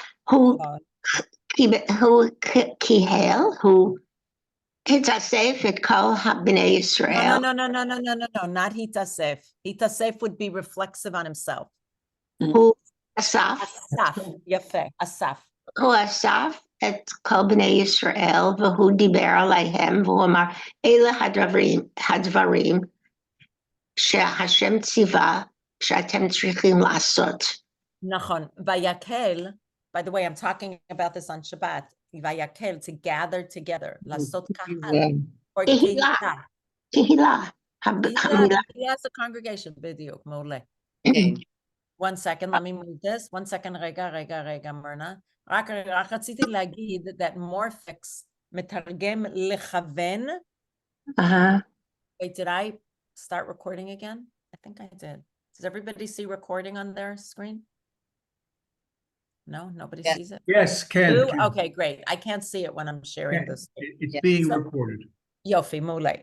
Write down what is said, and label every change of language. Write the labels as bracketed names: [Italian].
[Hebrew] הוא קיהל, הוא התאסף את כל בני ישראל. [English] No, not התאסף. התאסף would be reflexive on himself. [Hebrew] הוא אסף. אסף, יפה, אסף. הוא אסף את כל בני ישראל, והוא דיבר עליהם, והוא אמר, אלה הדברים שהשם ציווה שאתם צריכים לעשות. נכון, ויקהל, [English] by the way, I'm talking about this on Shabbat, ויקהל, to gather together, [Hebrew] לעשות קהל, [English] or [Hebrew] קהילה. קהילה [English] as a congregation, [Hebrew] בדיוק, מעולה. [English] One second, let me move this. One second, [Hebrew] רגע, מרנה. רק רציתי להגיד [English] that morphix [Hebrew] מתרגם לכוון. [English] Wait, did I start recording again? I think I did. Does everybody see recording on their screen? No, nobody sees it? Yes, Ken. Okay, great. I can't see it when I'm sharing this. It's being recorded. [Hebrew] Yofi, mule.